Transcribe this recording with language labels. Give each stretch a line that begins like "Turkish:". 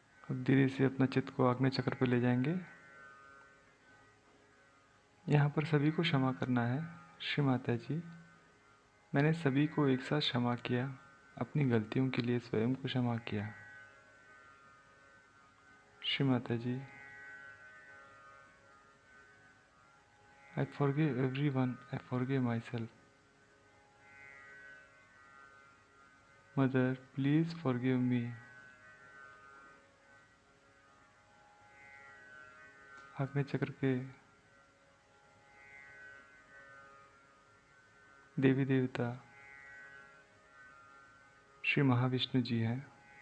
Hindi: अब धीरे से अपना चित्त को आग्नेय चक्र पर ले जाएंगे। यहाँ पर सभी को क्षमा करना है। श्री माता जी, मैंने सभी को एक साथ क्षमा किया, अपनी गलतियों के लिए स्वयं को क्षमा किया।
English: Shri Mata ji, I forgive everyone, I forgive myself. Mother, please forgive me.
Hindi: आग्नेय चक्र के देवी देवता श्री महाविष्णु जी हैं।